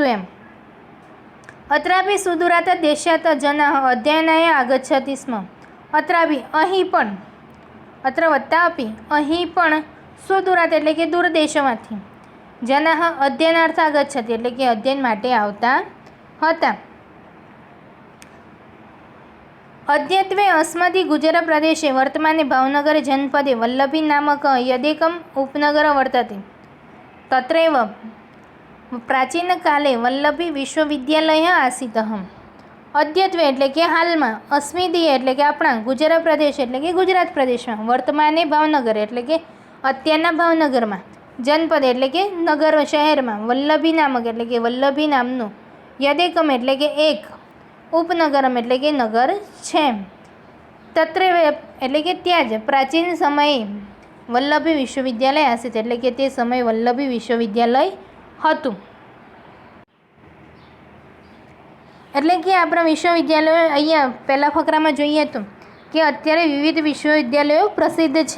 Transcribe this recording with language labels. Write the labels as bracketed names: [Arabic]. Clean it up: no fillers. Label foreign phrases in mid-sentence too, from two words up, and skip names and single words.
[Sanskrit] એમ अत्रापि सुदूरात् देशात् जनाः अध्ययनाय आगच्छति स्म. [Gujarati] અત્રાપી અહીં પણ, અત્ર વત્તા અપી અહીં પણ, સુદૂરાત એટલે કે દૂર દેશોમાંથી, [Sanskrit] जनाः अध्ययनार्थ आगच्छति [Gujarati] એટલે કે અધ્યયન માટે આવતા હતા. [Sanskrit] अद्यत्वे अस्मदि गुजरात प्रदेशे वर्तमाने भावनगर जनपदे वल्लभी नामक यदेकम् उपनगर वर्तते. तत्रैव प्राचीनकाले वल्लभी विश्वविद्यालयः आसीतः. [Gujarati] અદ્યત્વે એટલે કે હાલમાં, અસ્મિદિ એટલે કે આપણા ગુજરાત પ્રદેશ એટલે કે ગુજરાત પ્રદેશમાં, વર્તમાને ભાવનગર એટલે કે અત્યારના ભાવનગરમાં, જનપદ એટલે કે નગર શહેરમાં વલ્લભી નામક એટલે કે વલ્લભી નામનું, યદેકમ એટલે કે એક, ઉપનગરમ એટલે કે નગર છે. તત્ર એટલે કે ત્યાં જ પ્રાચીન સમયે વલ્લભી વિશ્વવિદ્યાલય આસિત એટલે કે તે સમયે વલ્લભી વિશ્વવિદ્યાલય હતું. એટલે કે આપણા વિશ્વવિદ્યાલયો અહીંયા પહેલા ફકરામાં જોઈએ તો કે અત્યારે વિવિધ વિશ્વવિદ્યાલયો પ્રસિદ્ધ છે.